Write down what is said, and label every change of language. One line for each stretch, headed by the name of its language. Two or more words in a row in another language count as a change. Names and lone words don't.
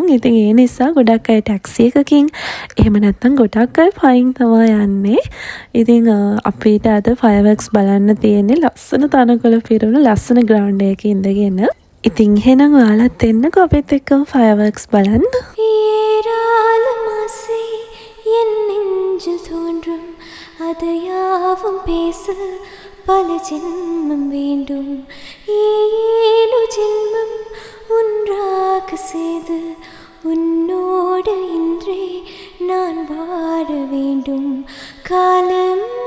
Sinhala: ඉතින් ඒ නිසා ගොඩක් අය ටැක්සි එකකින් එහෙම නැත්නම් ගොඩක් අය පයින් තමයි යන්නේ. ඉතින් අපිට අද ෆයර්වර්ක්ස් බලන්න තියෙන්නේ ලස්සන තනකොළ පිරුණු ලස්සන ග්‍රවුන්ඩ් එකක ඉඳගෙන. ඉතින් එහෙනම් ඔයාලත් එන්නකෝ අපිත් එක්කම ෆයර්වර්ක්ස් බලන්න.
Tamil: பேசாதையாவும் பேச பல ஜென்மம் வேண்டும் 7 ஜென்மம் ஒன்றாக செய்து உன்னோடு இன்றே நான் வாழ வேண்டும் காலம்